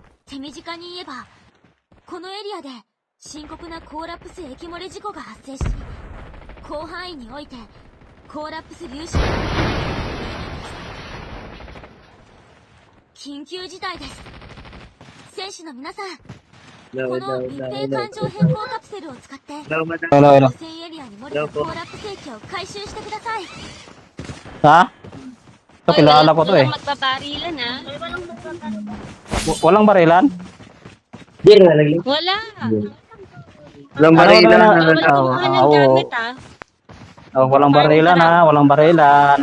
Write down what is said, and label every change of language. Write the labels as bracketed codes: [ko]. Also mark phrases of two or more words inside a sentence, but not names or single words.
[ja] 手短に言えば、このエリアで深刻なコーラプス液漏れ事故が発生し、広範囲においてコーラプス粒子が緊急事態です。選手の皆さん、この密閉環状変更カプセルを使って汚染エリアに漏れたコーラプス液を回収してください。 [tl] Ha? Ito, kilala ko to eh. Walang magpaparilan ha. Walang barilan? Wala. Walang barilan. Bawal kumuha ng gamit ha. Oh, walang barilan ha, walang barilan.